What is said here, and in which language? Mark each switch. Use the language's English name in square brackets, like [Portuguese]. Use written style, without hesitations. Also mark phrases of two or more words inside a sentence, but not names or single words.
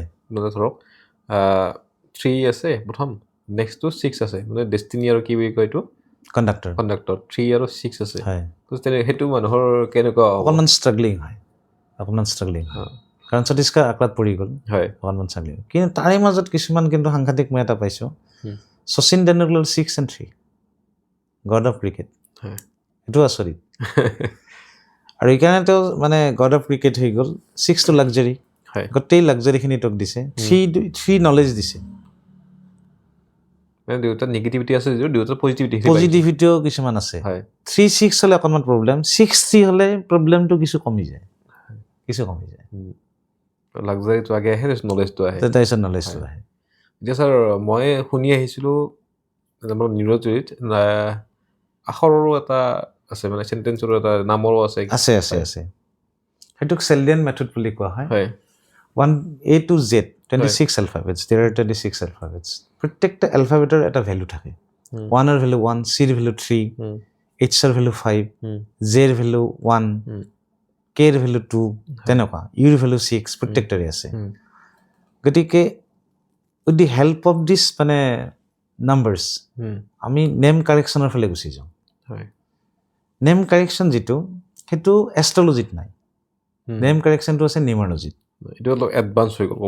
[Assamese] ধৰক 3 আছে প্ৰথম নেক্সটটো 6 আছে মানে ডেষ্টিনি আৰু কি বুলি কয় এইটো কণ্ডাক্টৰ 3 আৰু 6 আছে সেইটো মানুহৰ কেনেকুৱা অকণমান ষ্ট্ৰাগলিং হয় কাৰণ ছত্তীশগড় আক্ৰাত পৰি গ'ল অকণমান ষ্ট্ৰাগলিং কিন্তু তাৰে মাজত কিছুমান কিন্তু সাংঘাতিক মই এটা পাইছোঁ শচীন তেণ্ডুলকাৰ 6 and 3 [English] God of cricket [Assamese] সেইটো আচৰিত আৰু এইকাৰণে তেওঁ মানে [English] God of cricket [Assamese] হৈ গ'ল 6 টো লাক্সাৰী গোটেই লাক্সাৰীখিনি তেওঁক দিছে 3 নলেজ দিছে দেউতাৰ নিগেটিভিটি আছে যদিও দেউতাৰ পজিটিভিটিও কিছুমান আছে 3-6 হ'লে অকণমান প্ৰব্লেম 6-3 হ'লে প্ৰব্লেমটো কিছু কমি যায় লাক্সাৰীটো আগে আহে নলেজটো আহে এতিয়া ছাৰ মই শুনি আহিছিলোঁ আমাৰ নিউজত আখৰৰো এটা আছে মানে চেণ্টেন্সৰো এটা নামৰো আছে সেইটোক [English] Chaldean method [Assamese] বুলি কোৱা হয় 1 [English] A to Z 26 alphabets there are 26 alphabets [Assamese] প্ৰত্যেকটা এলফাবেটৰ এটা ভ্যালু থাকে 1 এর ভ্যালু 1 C এর ভ্যালু 3 H এর ভ্যালু 5 J এর ভ্যালু 1 K এর ভ্যালু 2 তেনেকুৱা U এর ভ্যালু 6 প্ৰত্যেকটাৰে আছে গতিকে [English] with the help of this [Assamese] মানে নাম্বাৰছ আমি নেম কাৰেকশ্যনৰ ফালে গুচি যাওঁ [English] name correction [Assamese] যিটো সেইটো এষ্ট্ৰলজিত নাই নেম কাৰেকশ্যনটো আছে নিউমাৰলজিত এইটো অলপ এডভান্স হৈ গ'ল